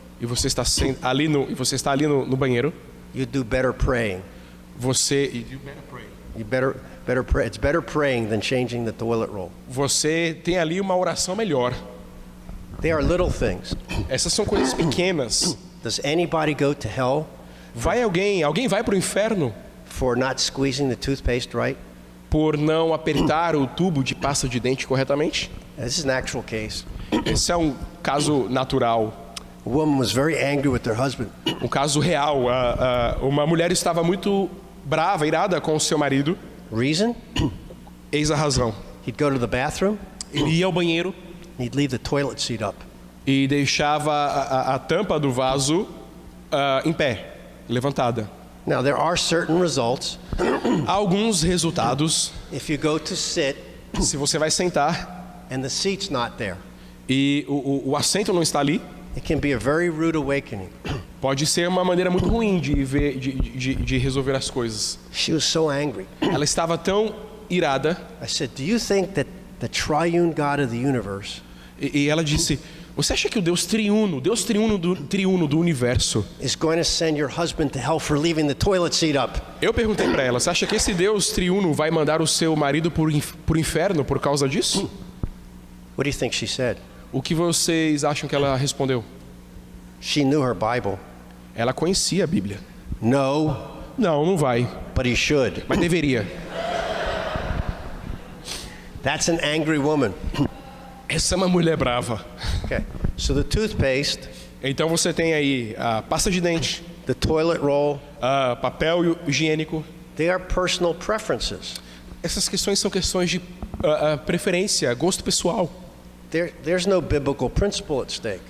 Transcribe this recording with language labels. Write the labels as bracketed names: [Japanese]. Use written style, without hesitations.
[Portuguese] e você está ali no banheiro, [English] you do better praying. You better pray. It's better praying than changing the toilet roll. [Portuguese] Você tem ali uma oração melhor. [English] They are little things. [Portuguese] Essas são coisas pequenas. [English] Does anybody go to hell [Portuguese] Alguém vai para o inferno [English] for not squeezing the toothpaste right? [Portuguese] por não apertar o tubo de pasta de dente corretamente? [English] This is an actual case. [Portuguese] Esse é um caso natural, [English] A woman was very angry with her husband. [Portuguese] um caso real. Uma mulher estava muito brava, irada com o seu marido. [English] Reason? [Portuguese] Eis a razão. [English] He'd go to the bathroom, [Portuguese] Ele ia ao banheiro [English] he'd leave the toilet seat up. [Portuguese] e deixava a tampa do vaso em pé, levantada. [English] Now, there are certain results. [Portuguese] Há alguns resultados. [English] If you go to sit [Portuguese] Se você vai sentar [English] and the seat's not there, [Portuguese] e o assento não está ali, [English] it can be a very rude awakening. [Portuguese] pode ser uma maneira muito ruim de resolver as coisas. [English] She was so angry. [Portuguese] Ela estava tão irada [English] I said, do you think that the triune God of the universe [Portuguese] e ela disse: você acha que o Deus triuno do universo? [English] is going to send your husband to hell for leaving the toilet seat up? [Portuguese] Eu perguntei para ela: você acha que esse Deus triuno vai mandar o seu marido por inferno por causa disso? [English] What do you think she said? [Portuguese] O que vocês acham que ela respondeu? [English] She knew her Bible. [Portuguese] Ela conhecia a Bíblia. [English] No, [Portuguese] Não vai, [English] but he should. [Portuguese] mas deveria. [English] That's an angry woman. [Portuguese] Essa é uma mulher brava. [English] Okay. So the toothpaste, [Portuguese] Então você tem aí a pasta de dente, [English] the toilet roll, [Portuguese] papel higiênico. [English] they are personal preferences. [Portuguese] Essas questões são questões de preferência, gosto pessoal. [English] There's no biblical principle at stake.